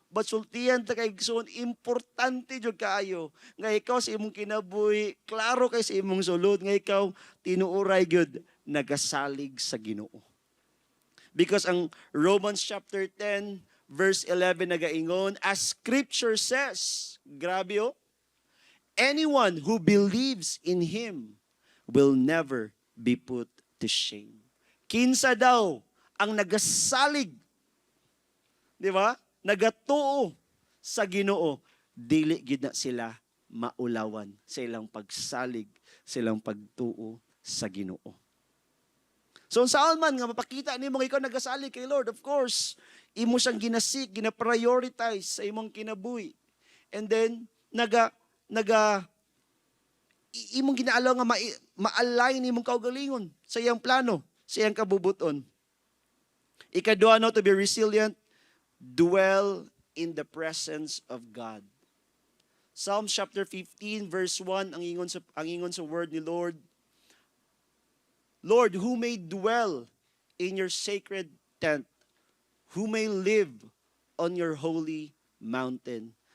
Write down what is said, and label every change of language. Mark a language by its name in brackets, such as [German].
[Cebuano] But sultiyan ta kay igsoon, importante jud kaayo nga ikaw sa imong kinabuhi, klaro kay sa imong sulod, nga ikaw tinuoray gyud nagasalig sa Ginoo. Because ang Romans chapter 10, verse 11 nagaingon, [English] as scripture says, [Cebuano] grabe oh, [English] anyone who believes in Him will never be put to shame. [Cebuano] Kinsa daw ang nagasalig, di ba? Nagatuo sa Ginoo, dili gid na sila maulawan sa ilang pagsalig, sa ilang pagtuo sa Ginoo. So saan man nga mapakita nimo ikaw nagasalig kay Lord, [English] of course, [Cebuano] imo siyang ginasik, gina-prioritize sa imong kinabuhi. And then imong ginaalaw nga ma-align imong kaugalingon sa iyang plano, sa iyang kabubuton. Ikadua, no, [English] to be resilient, dwell in the presence of God. Psalm chapter 15 verse 1 [Cebuano] ang ingon sa [English] word ni Lord. Lord, who may dwell in your sacred tent, who may live on your holy mountain.